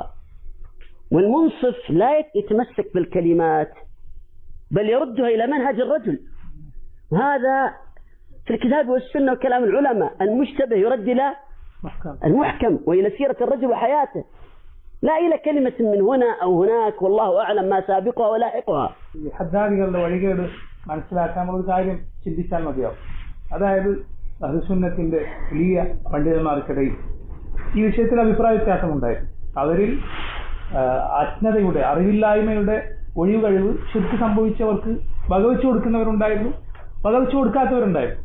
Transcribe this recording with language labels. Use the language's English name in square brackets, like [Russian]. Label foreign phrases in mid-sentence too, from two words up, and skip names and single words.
[Arabic] والمنصف لا يتمسك بالكلمات بل يردها إلى منهج الرجل. هذا في الكتاب والسنة وكلام العلماء. المشتبه يرد إلى المحكم وإلى سيرة الرجل وحياته، لا إلى كلمة من هنا أو هناك والله أعلم ما سابقها ولاحقها. [Malayalam] ഹദ്ദാദികളുടെ വഴികേട് മനസ്സിലാക്കാൻ ഒരു കാര്യം ചിന്തിച്ചാൽ മതിയാവും. അതായത് അഹ്ലുസുന്നത്തിന്റെ വലിയ പണ്ഡിതന്മാർക്കിടയിൽ ഈ വിഷയത്തിൽ അഭിപ്രായ വ്യത്യാസമുണ്ടായിരുന്നു. അവരിൽ അജ്ഞതയുടെ അറിവില്ലായ്മയുടെ ഒഴിവുകഴിവ് ശിർക്ക് സംഭവിച്ചവർക്ക് വകവെച്ചു കൊടുക്കുന്നവരുണ്ടായിരുന്നു, വകവെച്ചു കൊടുക്കാത്തവരുണ്ടായിരുന്നു.